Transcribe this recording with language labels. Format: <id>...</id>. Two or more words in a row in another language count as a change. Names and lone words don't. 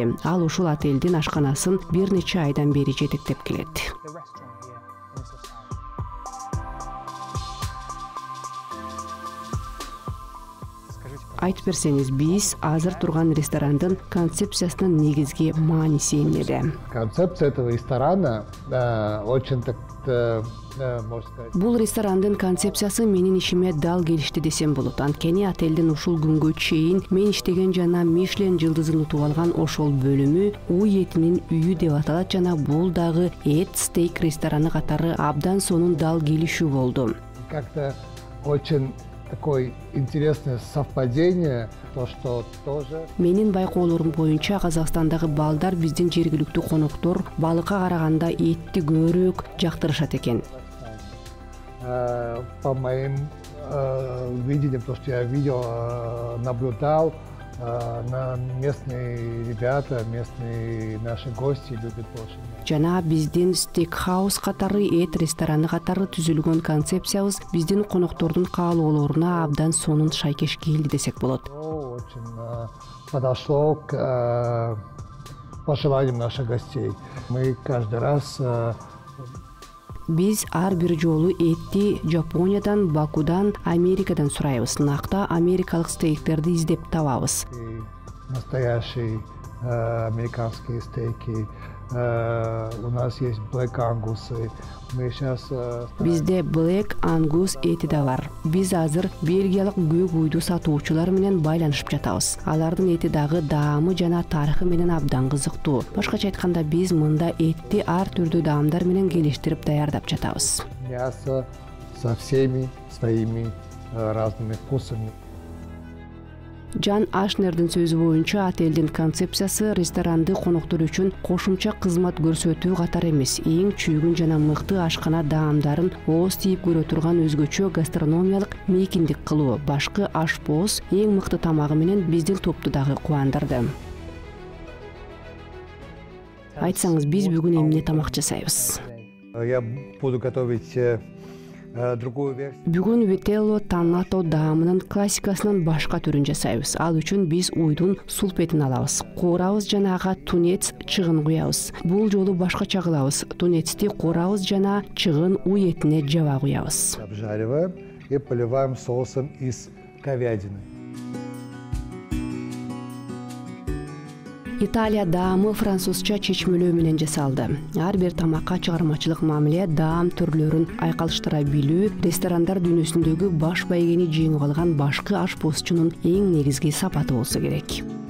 <ky>Ал ушул отелдин ашканасын бир нече айдан бери жетектеп келет. Айтып берсеңиз, биз азыр турган ресторандын концепциясынын негизги мааниси эмнеде?</ky> <ru>Концепция этого ресторана очень так, можно сказать.</ru> <ky>Бул ресторандын концепциясы менин ишиме дал келишти десем болот. Анткени отелдин ушул күнгө чейин мен иштеген жана Мишлен жылдызын утуп алган ошол бөлүмү уй этинин үйү деп аталат жана бул дагы эт стейк рестораны катары абдан сонун дал келишүү болду.</ky> <ru>Как-то очень такое интересное совпадение, то, что тоже...</ru> <ky>Менин байкоолорум боюнча Казакстандагы балдар биздин жергиликтүү коноктор балыкка караганда этти көбүрөөк жактырышат экен.</ky> <ru>По моим видениям, то, что я видел, наблюдал, местные ребята, местные наши гости любят больше.</ru> <ky>Жана биздин стейкхаус катары, эт рестораны катары түзүлгөн концепциябыз биздин коноктордун каалоолоруна абдан сонун шайкеш келди десек болот.</ky> <ru>Очень подошло к пожеланиям наших гостей. Мы каждый раз...</ru> <ky>Биз ар бир жолу этти Жапониядан, Бакудан, Америкадан сурайбыз. Накта америкалык стейктерди издеп табабыз.</ky> <ru>Настоящие американские стейки. У нас есть Black Angus. Мы сейчас...</ru> <ky>Бизде Black Angus эти да бар. Биз азыр бельгиялык көк уйду сатуучулар менен байланышып жатабыз. Алардын эти дагы даамы жана тарыхы менен абдан кызыктуу. Башкача айтканда, биз мында этти ар түрдүү даамдар менен келиштирип даярдап жатабыз.</ky> <ru>Мясо со всеми своими разными вкусами.</ru> <ky>Жан Ашнердин сөзү боюнча, отелдин концепциясы ресторанды коноктор үчүн кошумча кызмат көрсөтүү катары эмес, эң чүйгүн жана мыкты ашкана даамдарын ооз тийип көрө турган өзгөчө гастрономиялык мейкиндик кылуу. Башкы ашпоз эң мыкты тамагы менен биздин топту дагы кубандырды. Айтсаңыз, биз бүгүн эмне тамак жасайбыз?</ky> <ru>Я буду готовить другую версию.</ru> <ky>Бүгүн вителло танато даамынын классикасынын башка түрүн жасайбыз. Ал үчүн биз уйдун сулпетин алабыз. Куурабыз жана ага тунец, чыгын куябыз. Бул жолу башкача кылабыз. Тунецти куурабыз жана чыгын уй этине жаба куябыз.</ky> <ru>Обжариваем и поливаем соусом из говядины.</ru> <ky>Италия даамы французча чечмелөө менен жасалды. Ар бир тамакка чыгармачылык мамиле, даам түрлөрүн айкалыштыра билүү ресторандар дүйнөсүндөгү баш байгени жеңип алган башкы ашпозчунун эң негизги сапаты болсо керек.</ky>